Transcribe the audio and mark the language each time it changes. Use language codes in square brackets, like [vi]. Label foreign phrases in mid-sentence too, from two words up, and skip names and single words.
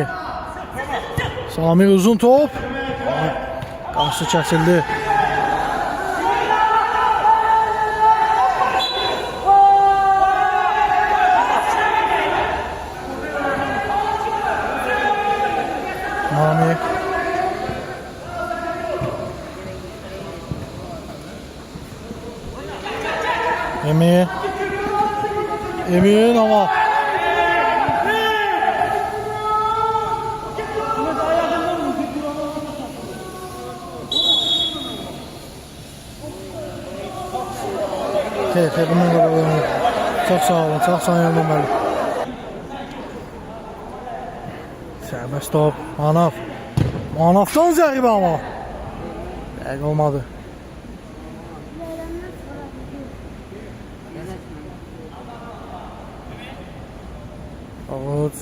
[az] Sami uzun top. Qarşı kəsildi. Namiq. Emin [tr] ama bundan da çok [az] sağ olun, çok sağ olun bəli. Sərbəst top, Manaf. Manafdan zərbə ama. Dəqiq olmadı. Davut.